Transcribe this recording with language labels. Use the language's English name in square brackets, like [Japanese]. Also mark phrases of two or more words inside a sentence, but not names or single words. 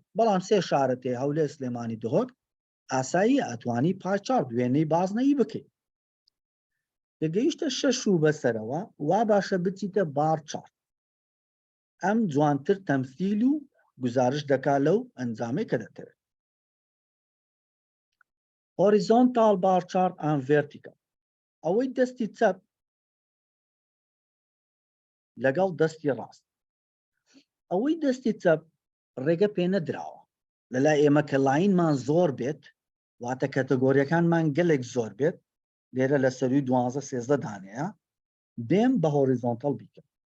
[Central Kurdish] بەڵام سێ شارەت هەیە هەولێر سلێمانی دهۆک ئاسایی ئەتوانی پایچار دوێنەی بازنەیی بکەیت دەگەیشتە 6 و بەسەرەوە وا باشە بچیتە بارچار ئەم جوانتر تەمثیل و گزارش دەکا لەو ئەنجامەی کە دەتەوێت [English] horizontal bar chart and vertical [Central Kurdish] ئەوەی دەستی چەپ لەگەڵ دەستی ڕاست ئەوەی دەستی چەپ ڕێگە پێ نەدراوە لەلای ئێمە کە لاینمان زۆر بێت واتە کەتەگۆریەکانمان گەلێک زۆر بێت لێرە لە سەروی 12-13 دانەیە بێم بە هۆریزۆنتەڵ بیکەم